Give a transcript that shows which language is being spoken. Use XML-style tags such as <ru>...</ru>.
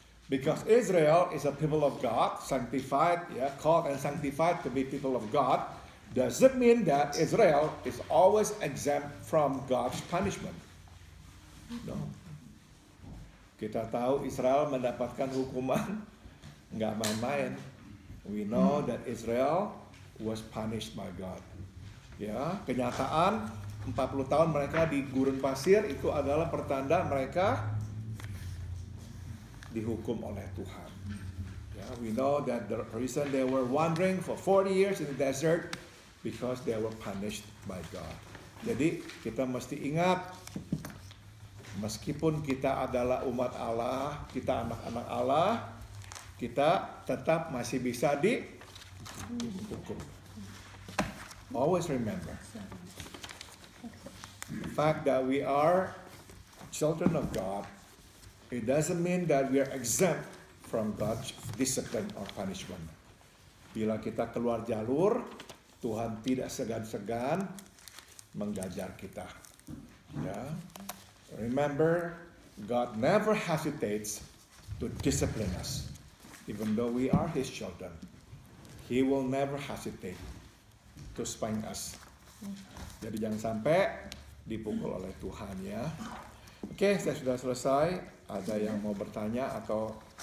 <en>Because Israel is a people of God, sanctified, called and sanctified to be people of God, does it mean that Israel is always exempt from God's punishment? No.</en> <id>Kita tahu Israel mendapatkan hukuman nggak main-main.</id> <en>We know that Israel was punished by God.</en> <id>Ya, kenyataan 40 tahun mereka di gurun pasir itu adalah pertanda mereka dihukum oleh Tuhan.</id> <en>Yeah, we know that the reason they were wandering for 40 years in the desert because they were punished by God.</en> <id>Jadi kita mesti ingat, meskipun kita adalah umat Allah, kita anak-anak Allah, kita tetap masih bisa dihukum.</id> <en>Always remember, the fact that we are children of God, it doesn't mean that we are exempt from God's discipline or punishment.</en> <id>Bila kita keluar jalur, Tuhan tidak segan-segan menggajar kita. Ya.</id> <en>Remember, God never hesitates to discipline us. Even though we are His children, He will never hesitate to spank us.</en> <id>Jadi jangan sampai dipukul oleh Tuhan ya. Oke, saya sudah selesai. Ada yang mau bertanya atau</id>